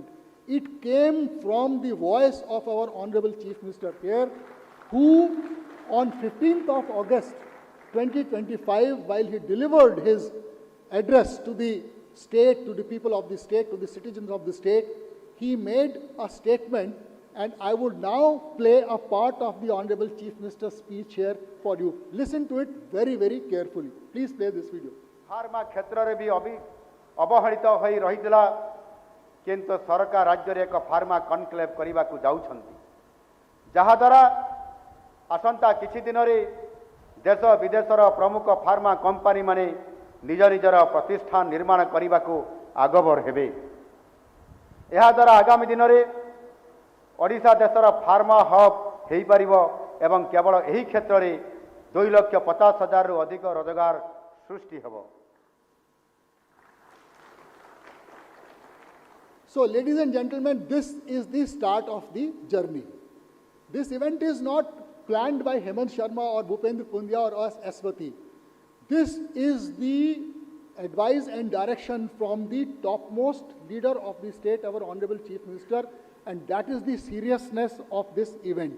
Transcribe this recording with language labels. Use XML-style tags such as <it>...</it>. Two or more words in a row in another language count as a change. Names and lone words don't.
<en>It came from the voice of our Honorable Chief Minister here, who on 15th of August 2025, while he delivered his address to the state, to the people of the state, to the citizens of the state, he made a statement, and I would now play a part of the Honorable Chief Minister's speech here for you. Listen to it very, very carefully. Please play this video.</en> <or>Pharma କ୍ଷେତ୍ରରେ ବି ଅବହେଳିତ ହୋଇ ରହିଥିଲା, କିନ୍ତୁ ସରକାର ରାଜ୍ୟରେ ଏକ</or> <en>pharma conclave</en> <or>କରିବାକୁ ଯାଉଛନ୍ତି, ଯାହାଦ୍ୱାରା ଆସନ୍ତା କିଛି ଦିନରେ ଦେଶ ବିଦେଶର ପ୍ରମୁଖ ଫାର୍ମା କମ୍ପାନୀମାନେ ନିଜ ନିଜର ପ୍ରତିଷ୍ଠାନ ନିର୍ମାଣ କରିବାକୁ ଆଗଭର ହେବେ। ଏହାଦ୍ୱାରା ଆଗାମୀ ଦିନରେ ଓଡ଼ିଶା ଦେଶର</or> <en>pharma hub</en> <or>ହୋଇପାରିବ ଏବଂ କେବଳ ଏହି କ୍ଷେତ୍ରରେ 2,50,000ରୁ ଅଧିକ ରୋଜଗାର ସୃଷ୍ଟି ହେବ।</or> <en>So, ladies and gentlemen, this is the start of the journey. This event is not planned by Hemant Sharma or Bhupendra Pundia or us Aswati. This is the advice and direction from the topmost leader of the state, our Honorable Chief Minister, and that is the seriousness of this event.</en>